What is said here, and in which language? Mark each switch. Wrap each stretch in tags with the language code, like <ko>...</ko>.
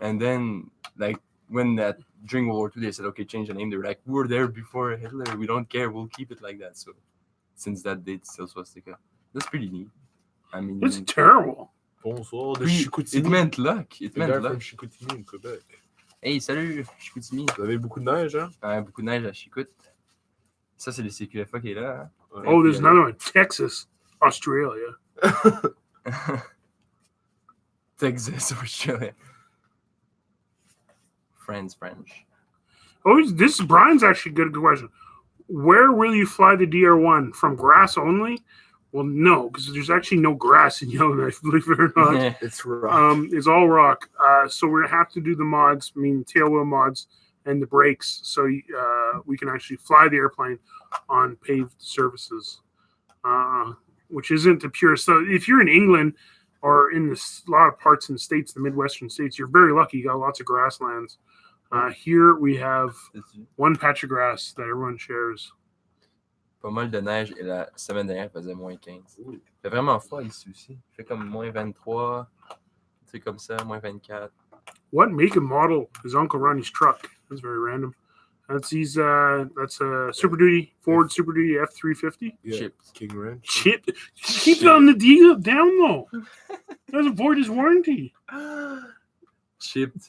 <en>And then like when during World War II, they said, okay, change the name. They were like, we were there before Hitler. We don't care. We'll keep it like that. So since that date, still Swastika. That's pretty neat. I mean, It's terrible.</en> <fr>Bonsoir de</fr> <en>it</en> <fr>Chicoutimi.</fr> <en>meant luck. It The meant guy luck. from Chicoutimi in Quebec.</en> <fr>Hey, salut, Chicoutimi. Vous avez beaucoup de neige, hein? Beaucoup de neige à Chicout. Ça, c'est le CQFA qui est là. Hein?</fr> <en>Oh, there's another one. Texas, Australia. Texas, Australia. French. Oh, this Brian's actually a good question. Where will you fly the DR1? From grass only? Well, no, because there's actually no grass in Yellowknife, believe it or not. Yeah. It's rough. It's all rock. So we're gonna have to do the mods, tail wheel mods and the brakes, so we can actually fly the airplane on paved surfaces, which isn't the purest. So if you're in England or in a lot of parts in the States, the Midwestern states, you're very lucky. You got lots of grasslands. Here we have one patch of grass that everyone shares.</en> <fr>Pas mal de neige et la semaine dernière, il faisait moins 15. Il fait vraiment froid ici aussi. Il fait comme moins 23, tu sais, comme ça, moins 24.</fr> <en>What make and model is Uncle Ronnie's truck? That's very random. That's a Super Duty, Ford Super Duty F-350. Yeah, Chipped. King Ranch. Chip. Keep it on the deal down low. Doesn't avoid his warranty. Chipped.</en>